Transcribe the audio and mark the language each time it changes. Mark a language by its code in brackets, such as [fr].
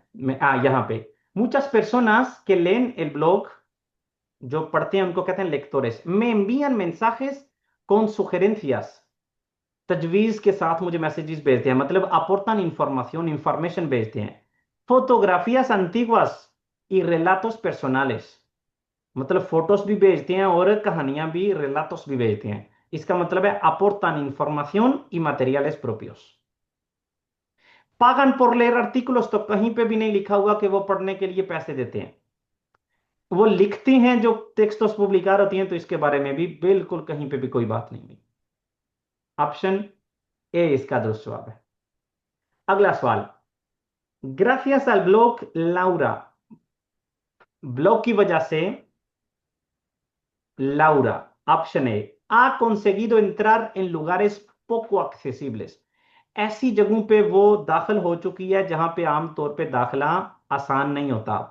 [hi] मैं यहाँ पे, [es] muchas personas que leen el blog, [hi] जो पढ़ते हैं उनको कहते हैं lectores, [es] me envían mensajes con sugerencias, [hi] तजवीज के साथ मुझे मैसेजेस भेजते हैं, मतलब [es] aportan información, [hi] इंफॉर्मेशन भेजते हैं। [es] fotografías antiguas y relatos personales, [hi] मतलब फोटोज भी भेजते हैं और कहानियां भी, relatos भी भेजते हैं। इसका मतलब है [es] aportan información y materiales propios। pagan por leer artículos, [hi] तो कहीं पे भी नहीं लिखा हुआ कि वो पढ़ने के लिए पैसे देते हैं। वो लिखती हैं जो टेक्स्टोस publicar होती हैं, तो इसके बारे में भी बिल्कुल कहीं पे भी कोई बात नहीं हुई। ऑप्शन ए इसका दुरुस्त जवाब है। अगला सवाल, [es] ग्रासियस al blog Laura, [hi] blog की वजह से Laura, option A, [es] ha conseguido entrar en lugares poco accesibles, [hi] ऐसी जगहों पे वो दाखिल हो चुकी है जहां पे आमतौर पे दाखिला आसान नहीं होता।